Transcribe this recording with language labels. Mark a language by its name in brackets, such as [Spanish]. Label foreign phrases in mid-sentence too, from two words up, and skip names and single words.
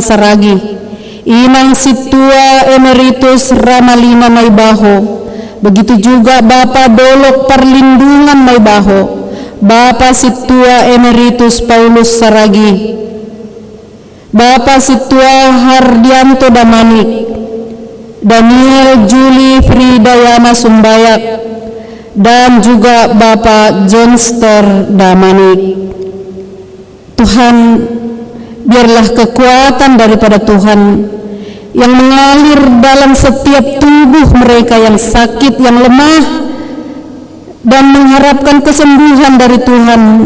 [Indonesian] Saragi, Inang Situa Emeritus Ramalina Naibaho, begitu juga Bapak Dolok Perlindungan Naibaho, Bapak Situa Emeritus Paulus Saragi, Bapak Situa Hardianto Damanik, Daniel Juli Fridayana Sumbayak, dan juga Bapak Johnster Damanik. Tuhan, biarlah kekuatan daripada Tuhan yang mengalir dalam setiap tubuh mereka yang sakit, yang lemah, dan mengharapkan kesembuhan dari Tuhan.